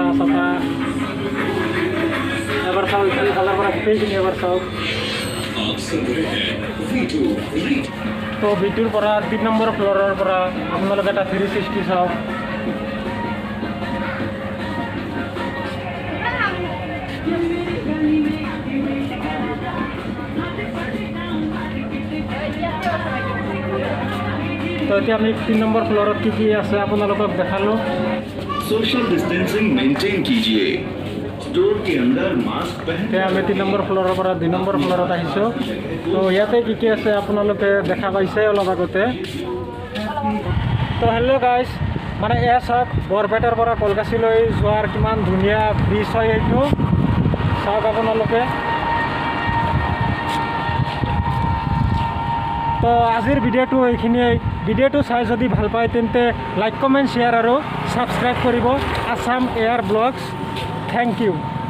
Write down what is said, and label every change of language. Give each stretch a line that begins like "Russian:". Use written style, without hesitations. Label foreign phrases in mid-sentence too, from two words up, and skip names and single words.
Assamese: এবাৰ চাওক ইফালে ফালৰ পৰা গোটেইখিনি এবাৰ চাওক তো ভিটোৰ পৰা 3 নম্বৰ ফ্ল'ৰৰ পৰা আপোনালোকে এটা 360 চাওক तो এতিয়া আমি 3 নম্বৰ ফ্ল'ৰত কি আছে আপোনালোকক দেখালোঁ
English: social distancing maintain
Hindi: कीजिए स्टोर के अंदर मास्क पहन
Assamese: এতিয়া আমি 3 নম্বৰ ফ্ল'ৰৰ পৰা 2 নম্বৰ ফ্ল'ৰত আহিছোঁ তো ইয়াতে কি আছে আপোনালোকে দেখা পাইছে অলপ আগতে তো
English: hello guys
Assamese: মানে এয়া চাওক বৰপেটাৰ পৰা কলকাছিলৈ যোৱাৰ কিমান ধুনীয়া ব্ৰিজ হয় এইটো চাওক আপোনালোকে তো আজিৰ ভিডিঅ'টো এইখিনিয়ে ভিডিঅ'টো চাই যদি ভাল পায় তেন্তে
English: like comment share
Assamese: আৰু ছাবস্ক্ৰাইব কৰিব আছাম এয়াৰ ব্লগছ
English: thank you